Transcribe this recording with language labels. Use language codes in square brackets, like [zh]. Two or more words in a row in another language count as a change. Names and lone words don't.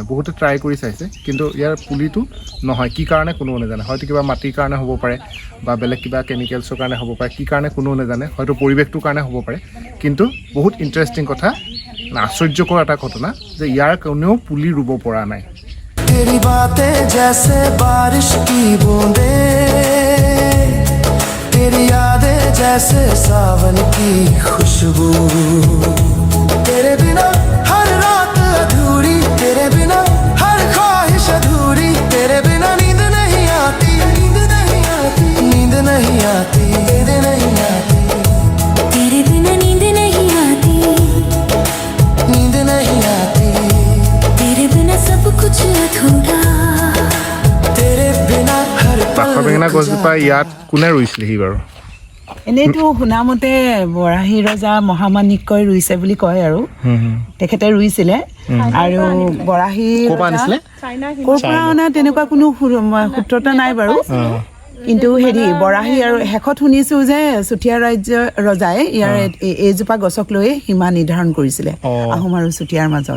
[as] বহুতে ট্ৰাই কৰি চাইছে, কিন্তু ইয়াৰ পুলিটো নহয়। কি কাৰণে কোনেও নাজানে। হয়তো কিবা মাটিৰ কাৰণে হ'ব পাৰে, বা বেলেগ কিবা কেমিকেলছৰ কাৰণে হ'ব পাৰে। কি কাৰণে কোনেও নাজানে, হয়তো পৰিৱেশটোৰ কাৰণে হ'ব পাৰে। কিন্তু বহুত ইণ্টাৰেষ্টিং কথা, আশ্চৰ্যকৰ এটা ঘটনা যে ইয়াৰ কোনেও পুলি ৰুব পৰা নাই। [hi] तेरी बातें जैसे बारिश की बूंदें, तेरी यादें जैसे सावन की खुशबू, तेरे बिना हर रात अधूरी, तेरे बिना हर ख्वाहिश अधूरी, तेरे बिना नींद नहीं आती, नींद नहीं आती, नींद नहीं आती, नींद नहीं आती, तेरे बिना नींद नहीं आती, नींद नहीं आती, तेरे बिना सब कुछ अधूरा, तेरे बिना हर [as] বাখৰ বেঙেনা গছজোপা ইয়াত কোনে ৰুইছিলেহি বাৰু? এনেইতো শুনামতে বৰাহী ৰজা মহামাণিক্যই ৰুইছে বুলি কয়, আৰু তেখেতে ৰুইছিলে। আৰু বৰাহী ক'ৰ পৰা অনা তেনেকুৱা কোনো সূত্ৰতা নাই বাৰু। কিন্তু বৰাহী, আৰু শেষত শুনিছোঁ যে চুতীয়া ৰজাই ইয়াৰ এইজোপা গছক লৈ সীমা নিৰ্ধাৰণ কৰিছিলে আহোম আৰু চুতীয়াৰ মাজত।